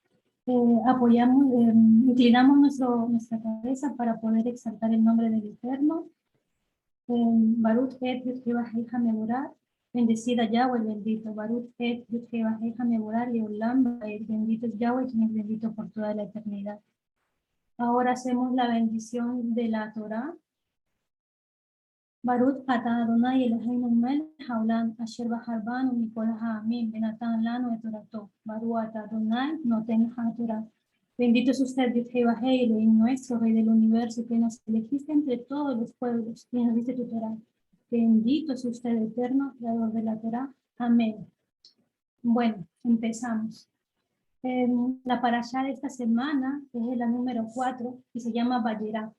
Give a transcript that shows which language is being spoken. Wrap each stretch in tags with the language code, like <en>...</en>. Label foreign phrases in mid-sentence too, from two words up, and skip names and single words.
<es>Inclinamos nuestra cabeza para poder exaltar el nombre del Eterno.</es> <he>ברוך את יוד-הא-ואו-הא מבורך.</he> <es>Bendecida Yahweh, el bendito.</es> <he>ברוך את יוד-הא-ואו-הא מבורך, לעולם,</he> <es>el bendito es Yahweh, quien es bendito por toda la eternidad. Ahora hacemos la bendición de la Torah.</es> <he>ברוך אתה אדוני אלוהינו מלך העולם אשר בחר בנו מכל העמים ונתן לנו את תורתו. ברוך אתה אדוני נותן התורה.</he> <es>Bendito es usted, Yud-Heh-Vah-Hei, Elohim nuestro, Rey del universo, que nos elegiste entre todos los pueblos y nos diste tu Torah. Bendito es usted, eterno, creador de la Torah. Amén. Bueno, empezamos. La parashá de esta semana es la número 4 y se llama Vayera.</es>